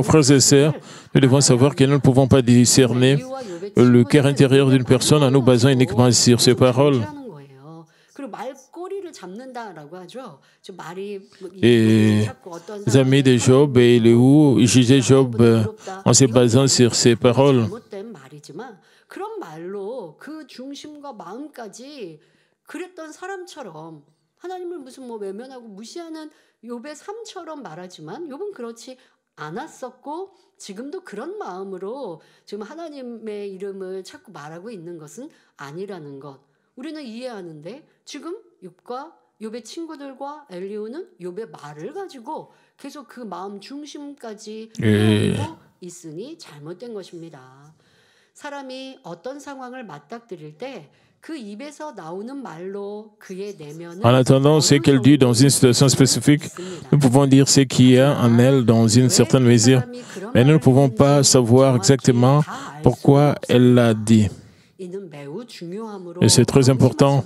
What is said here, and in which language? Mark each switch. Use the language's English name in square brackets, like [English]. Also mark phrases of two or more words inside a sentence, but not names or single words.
[French] Frères et sœurs, nous devons savoir que nous ne pouvons pas discerner le cœur intérieur d'une personne en nous basant uniquement sur ses paroles. Et les amis de Job et Élihu jugeaient Job en se basant sur ses paroles. [Korean] 하나님을 무슨 외면하고 무시하는 욥의 삶처럼 말하지만 욥은 그렇지 않았었고 지금도 그런 마음으로 지금 하나님의 이름을 자꾸 말하고 있는 것은 아니라는 것 우리는 이해하는데 지금 욥과 욥의 친구들과 엘리후는 욥의 말을 가지고 계속 그 마음 중심까지 하고 있으니 잘못된 것입니다. 사람이 어떤 상황을 맞닥뜨릴 때 [French] En attendant ce qu'elle dit dans une situation spécifique, nous pouvons dire ce qu'il y a en elle dans une certaine mesure, mais nous ne pouvons pas savoir exactement pourquoi elle l'a dit. Et c'est très important.